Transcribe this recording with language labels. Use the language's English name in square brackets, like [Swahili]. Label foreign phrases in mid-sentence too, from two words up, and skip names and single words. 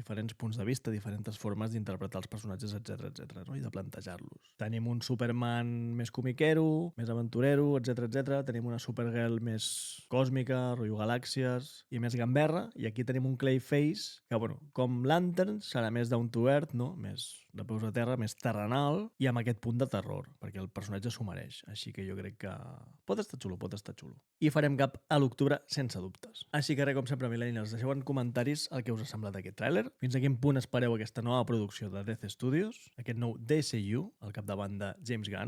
[Catalan] Diferents punts de vista, diferents formes d'interpretar els personatges, etc, no? I de plantejar-los. Tenim un Superman més comiquero, més aventurero, etc. Tenim una Supergirl més còsmica, rotllo galàxies, i més gamberra, i aquí tenim un Clayface, que, bueno, com Lanterns, serà més [English] down to earth, [Catalan] no? Més de peus a terra, més terrenal, i amb aquest punt de terror, perquè el personatge s'ho mereix. Així que jo crec que pot estar xulo. I farem cap a l'octubre sense dubtes. Així que res, com sempre, Millennials, deixeu en comentaris el que us ha semblat aquest tràiler, fins a quin punt espereu aquesta nova producció de Death Studios, aquest nou DCU, al capdavant de James Gunn.